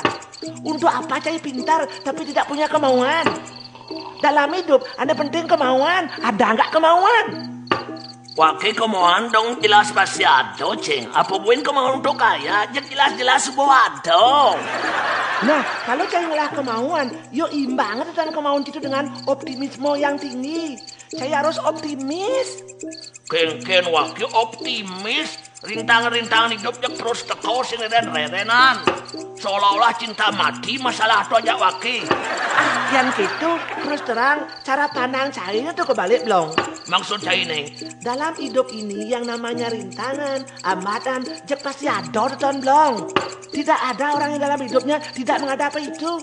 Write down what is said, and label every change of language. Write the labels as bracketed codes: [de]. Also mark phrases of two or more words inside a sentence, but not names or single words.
[id] Untuk apa Cai pintar tapi tidak punya kemauan? Dalam hidup ada penting kemauan, ada nggak kemauan? Waki kemauan dong jelas pasti ada, Ceng. Apa buin kemauan untuk kaya, jelas-jelas sebuah ada. Nah, kalau Cai ngelah kemauan, yo imbang dengan kemauan itu dengan optimisme yang tinggi. Cai harus optimis. Ken Waki optimis. Rintangan-rintangan hidupnya terus teko [ban] sing reren-rerenan. [id] Seolah-olah cinta mati masalah itu aja Waki. Yang gitu terus terang cara pandang Cai itu kebalik belum? Maksud Cai nih, dalam hidup ini yang namanya rintangan, hambatan, jek pasti ada Ton belum? Tidak ada orang yang dalam hidupnya tidak menghadapi itu.